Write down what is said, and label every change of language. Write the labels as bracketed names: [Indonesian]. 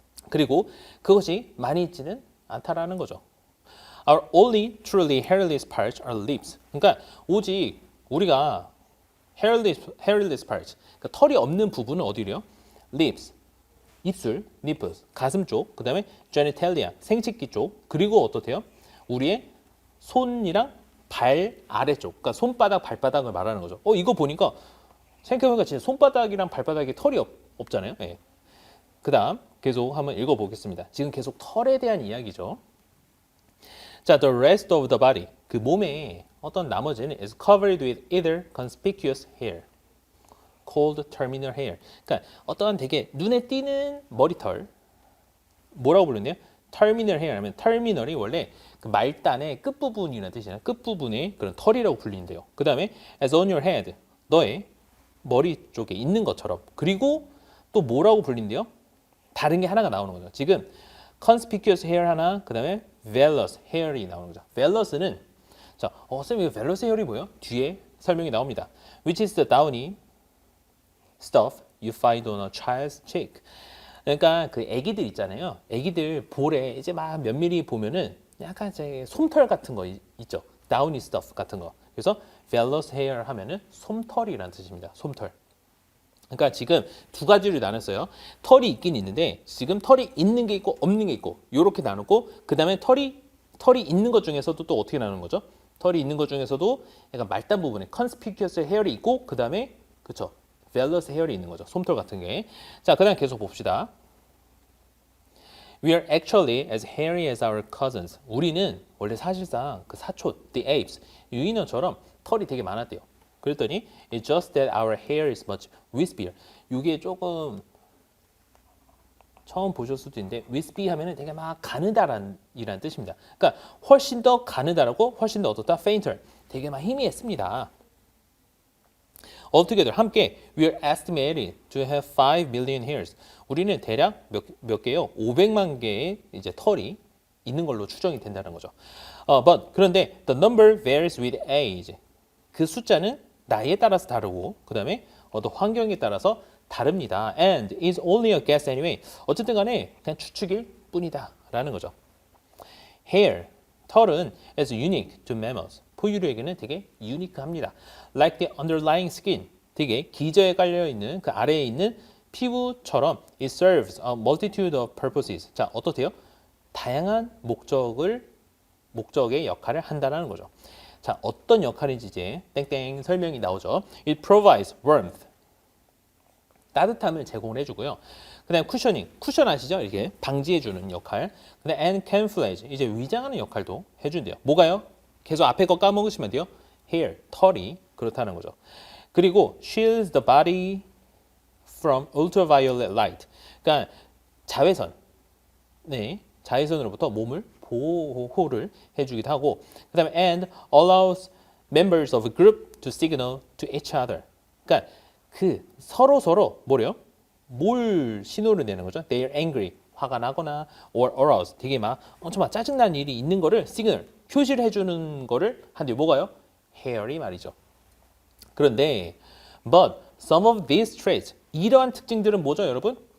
[Korean] 그리고 그것이 많이 있지는 않다라는 거죠. [English] Our only truly hairless parts are lips. [Korean] 그러니까 오직 우리가 [English] hairless parts, [Korean] 그러니까 털이 없는 부분은 어디래요? lips, 입술, nipples, 가슴 쪽, 그 다음에 genitalia, 생殖기 쪽, 그리고 어떻대요? 우리의 손이랑 발 아래쪽, 그러니까 손바닥, 발바닥을 말하는 거죠. 이거 보니까 생각해보니까 진짜 손바닥이랑 발바닥에 털이 없잖아요. 네. 그 다음 계속 한번 읽어보겠습니다. 지금 계속 털에 대한 이야기죠. [English] 자, the rest of the body, [Korean] 그 몸의 어떤 나머지는 [English] is covered with either conspicuous hair, called terminal hair. [Korean] 그러니까 어떤 되게 눈에 띄는 머리털, 뭐라고 부르는데요? terminal hair 하면 terminal이 원래 그 말단의 끝부분이라는 뜻이잖아요. 끝부분의 그런 털이라고 불리는데요. 그 다음에 [English] as on your head, [Korean] 너의 머리 쪽에 있는 것처럼. 그리고 또 뭐라고 불린대요? 다른 게 하나가 나오는 거죠. 지금 conspicuous hair 하나, 그 다음에 vellus hair이 나오는 거죠. vellous는 자, 쌤, 이거 vellus hair이 뭐예요? 뒤에 설명이 나옵니다. [English] Which is the downy stuff you find on a child's cheek. [Korean] 그러니까 그 애기들 있잖아요. 애기들 볼에 이제 막 면밀히 보면은 약간 이제 솜털 같은 거 있죠. [English] downy stuff [Korean] 같은 거. 그래서 vellus hair 하면은 솜털이라는 뜻입니다. 솜털. 그러니까 지금 두 가지로 나눴어요. 털이 있긴 있는데 지금 털이 있는 게 있고 없는 게 있고 이렇게 나누고 그 다음에 털이 있는 것 중에서도 또 어떻게 나누는 거죠? 털이 있는 것 중에서도 약간 말단 부분에 conspicuous hair이 있고 그 다음에 그쵸? vellus hair이 있는 거죠. 솜털 같은 게. 자, 그 다음 계속 봅시다. [English] We are actually as hairy as our cousins. [Korean] 우리는 원래 사실상 그 사촌, the apes, 유인원처럼 털이 되게 많았대요. 그랬더니 [English] it's just that our hair is much wispier. [Korean] 이게 조금 처음 보셨을 수도 있는데 wispy 하면은 되게 막 가느다란 이란 뜻입니다. 그러니까 훨씬 더 가느다라고 훨씬 더 어떻다? fainter. 되게 막 희미했습니다. [English] Altogether [Korean] 함께 [English] we are estimated to have 5 million hairs. [Korean] 우리는 대략 몇 개요? 500만 개의 이제 털이 있는 걸로 추정이 된다는 거죠. [English] But [Korean] 그런데 [English] the number varies with age. [Korean] 그 숫자는 나이에 따라서 다르고 그다음에 어떤 환경에 따라서 다릅니다. [English] And is only a guess anyway. [Korean] 어쨌든 간에 그냥 추측일 뿐이다라는 거죠. [English] Hair, [Korean] 털은 [English] is unique to mammals. [Korean] 포유류에게는 되게 유니크합니다. [English] Like the underlying skin, [Korean] 되게 기저에 깔려 있는 그 아래에 있는 피부처럼 [English] it serves a multitude of purposes. [Korean] 자, 어떻대요? 다양한 목적의 역할을 한다는 거죠. 자, 어떤 역할인지 이제 땡땡 설명이 나오죠. [English] It provides warmth. [Korean] 따뜻함을 제공을 해주고요. 그 다음에 쿠셔닝, 쿠션 아시죠? 이렇게 방지해주는 역할. 그 다음에 [English] and camouflage, [Korean] 이제 위장하는 역할도 해준대요. 뭐가요? 계속 앞에 거 까먹으시면 돼요. hair, 털이 그렇다는 거죠. 그리고 [English] shields the body from ultraviolet light. [Korean] 그러니까 자외선, 네, 자외선으로부터 몸을 보호를 해주기도 하고, 그 다음에 [English] and allows members of a group to signal to each other. [Korean] 그러니까 그 서로 뭐래요? 뭘 신호를 내는 거죠? [English] They are angry, [Korean] 화가 나거나 [English] or aroused, [Korean] 되게 막 엄청 막 짜증나는 일이 있는 거를 시그널, 표시를 해주는 거를 한데 뭐가요? hair이 말이죠. 그런데 [English] but some of these traits, [Korean] 이러한 특징들은 뭐죠, 여러분?